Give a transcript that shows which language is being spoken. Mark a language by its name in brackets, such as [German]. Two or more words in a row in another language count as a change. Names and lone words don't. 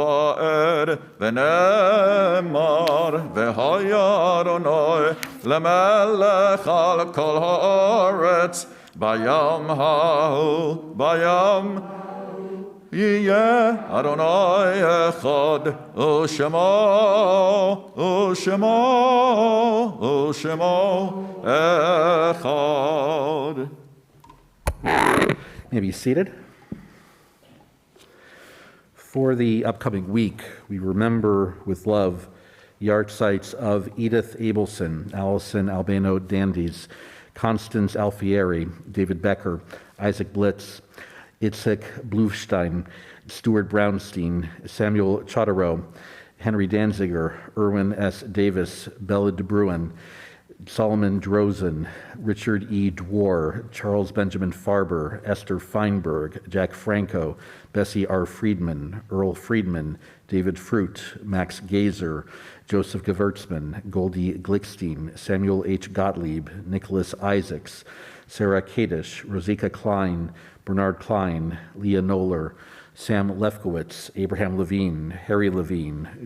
[Hebrew] ועד, ונאמר, והיה אדוני למלך על כל הארץ, ביום ההוא, ביום יהיה אדוני אחד, ושמו אחד. [English] May be seated. For the upcoming week, we remember with love the archsites of Edith Abelson, Allison Albano Dandies, Constance Alfieri, David Becker, Isaac Blitz, Itzhak Blufstein, Stuart Brownstein, Samuel Chodorow, Henry Danziger, Erwin S. Davis, Bella De Bruin, Solomon Drozen, Richard E. Dwar, Charles Benjamin Farber, Esther Feinberg, Jack Franco, Bessie R. Friedman, Earl Friedman, David Fruit, Max Gazer, Joseph Gewurtzman, Goldie Glickstein, Samuel H. Gottlieb, Nicholas Isaacs, Sarah Kadish, Rosika Klein, Bernard Klein, Leah Noller, Sam Lefkowitz, Abraham Levine, Harry Levine,